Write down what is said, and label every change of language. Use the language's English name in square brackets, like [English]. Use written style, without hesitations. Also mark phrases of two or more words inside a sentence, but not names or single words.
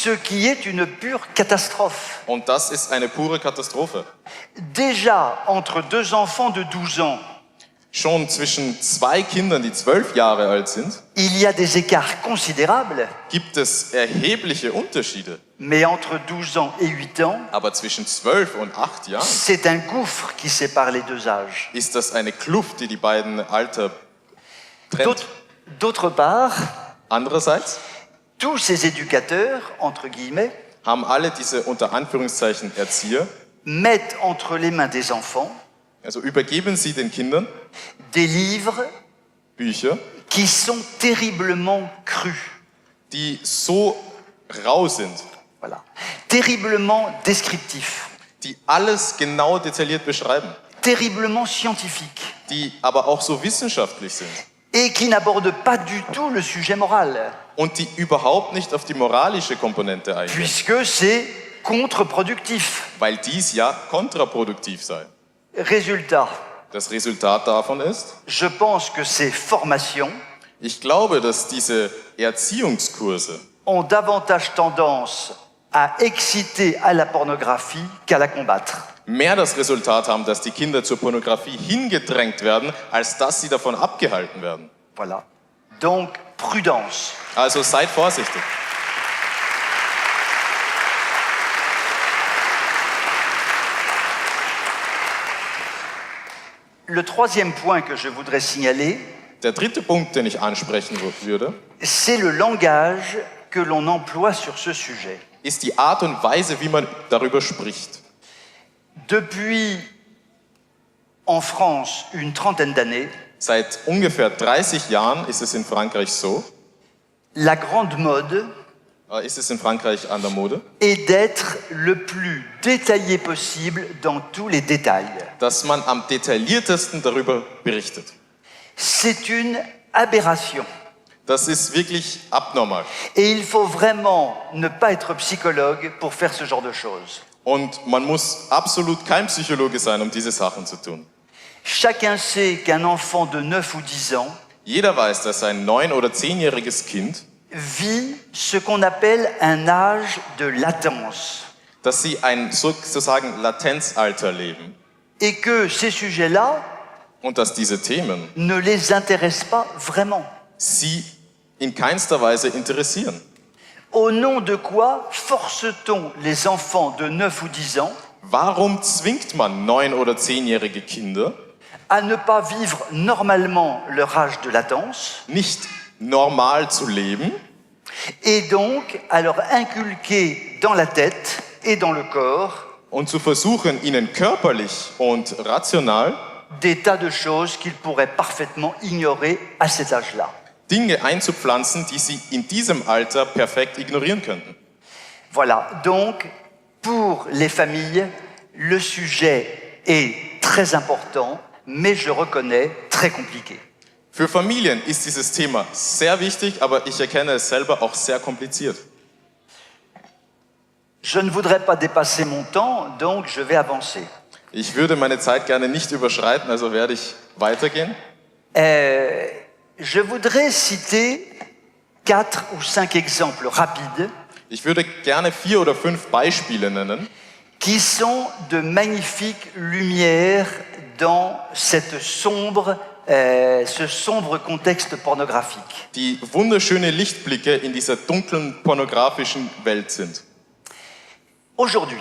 [French] Ce qui est une pure catastrophe. [German] Und das ist eine pure Katastrophe. [French] Déjà, entre deux enfants de 12 ans, [German] Schon zwischen zwei Kindern, die 12 Jahre alt sind, [French] il y a des écarts considérables, [German] gibt es erhebliche Unterschiede. [French] mais entre 12 ans et 8 ans, [German] Aber zwischen 12 und 8 Jahren [French] c'est un gouffre qui sépare les deux âges. [German] ist das eine Kluft, die die beiden Alter trennt. [French] D'autre part, [German] Andererseits [French] tous ces éducateurs, entre guillemets, [German] haben alle diese unter Anführungszeichen Erzieher, [French] mettent entre les mains des enfants [German] also übergeben sie den Kindern [French] des livres [German] Bücher, [French] qui sont terriblement crus. [German] die so rau sind, [French] Voilà. Terriblement descriptifs, [German] die alles genau detailliert beschreiben, [French] terriblement scientifiques, [German] die aber auch so wissenschaftlich sind [French] et qui n'abordent pas du tout le sujet moral, [German] und die überhaupt nicht auf die moralische Komponente eingehen, [French] puisque c'est contre-productif. [German] weil dies ja kontraproduktiv sei. [French] Résultat, [German] Das Resultat davon ist, [French] je pense que ces formations [German] ich glaube, dass diese Erziehungskurse [French] ont davantage tendance à exciter à la pornographie qu'à la combattre. [German] mehr das Resultat haben, dass die Kinder zur Pornografie hingedrängt werden, als dass sie davon abgehalten werden. [French] Voilà. Donc, prudence. [German] Also seid vorsichtig. [French] Le troisième point que je voudrais signaler, [German] Der dritte Punkt, den ich ansprechen würde, [French] c'est le langage que l'on emploie sur ce sujet. [German] ist die Art und Weise, wie man darüber spricht. [French] Depuis, en France, une trentaine d'années, [German] Seit ungefähr 30 Jahren ist es in Frankreich so, [French] la grande mode [German] ist es in Frankreich an der Mode, [French] est d'être le plus détaillé possible dans tous les détails. [German] dass man am detailliertesten darüber berichtet. [French] C'est une aberration. [German] Das ist wirklich abnormal. [French] Et il faut vraiment ne pas être psychologue pour faire ce genre de choses. [German] Und man muss absolut kein Psychologe sein, um diese Sachen zu tun. [French] Chacun sait qu'un enfant de 9 ou 10 ans [German] Jeder weiß, dass ein 9- oder 10-jähriges Kind, [French] vit ce qu'on appelle un âge de latence. [German] dass sie ein sozusagen Latenzalter leben [French] Et que ces sujets-là [German] und dass diese Themen [French] ne les intéressent pas vraiment. [German] sie in keinster Weise interessieren. [French] Au nom de quoi force-t-on les enfants de 9 ou 10 ans [German] Warum zwingt man 9- oder 10-jährige Kinder, [French] à ne pas vivre normalement leur âge de latence [German] nicht normal zu leben [French] et donc à leur inculquer dans la tête et dans le corps [German] und zu versuchen, ihnen körperlich und rational [French] des tas de choses qu'ils pourraient parfaitement ignorer à cet âge-là. [German] Dinge einzupflanzen, die sie in diesem Alter perfekt ignorieren könnten. [French] Voilà, donc pour les familles, le sujet est très important, mais je reconnais très compliqué. [German] Für Familien ist dieses Thema sehr wichtig, aber ich erkenne es selber auch sehr kompliziert. [French] Je ne voudrais pas dépasser mon temps, donc je vais avancer. [German] Ich würde meine Zeit gerne nicht überschreiten, also werde ich weitergehen. [French] Je voudrais citer 4 ou 5 exemples rapides [German] Ich würde gerne 4 oder 5 Beispiele nennen, [French] qui sont de magnifiques lumières dans ce sombre contexte pornographique. [German] die wunderschöne Lichtblicke in dieser dunklen pornografischen Welt sind. [French] Aujourd'hui,